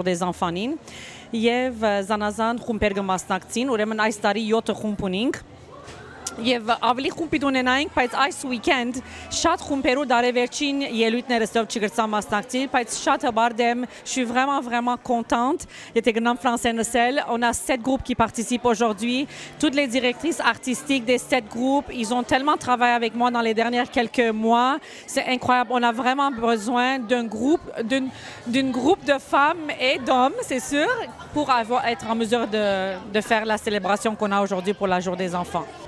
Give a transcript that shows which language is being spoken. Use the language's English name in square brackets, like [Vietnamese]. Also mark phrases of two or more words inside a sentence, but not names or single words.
[Armenian] des Enfants-ին եւ զանազան խումբեր կմասնակցին, ուրեմն այս տարի 7 խումբ ունենք եւ ավելի խումբի ունենայինք, բայց այս weekend շատ խումբերու դարեվերջին ելույթները ստով չգրծա մասնակցել, բայց շատ հբարդ եմ, [French] je suis vraiment contente. [Armenian] Եթե գնամ ֆրանսերեն, [French] on a 7 groupes qui participent aujourd'hui. Toutes les directrices artistiques des 7 groupes, ils ont tellement travaillé avec moi dans les dernières quelques mois. C'est incroyable. On a vraiment besoin d'un groupe de femmes et d'hommes, c'est sûr, pour être en mesure de faire la célébration qu'on a aujourd'hui pour la Jour des Enfants.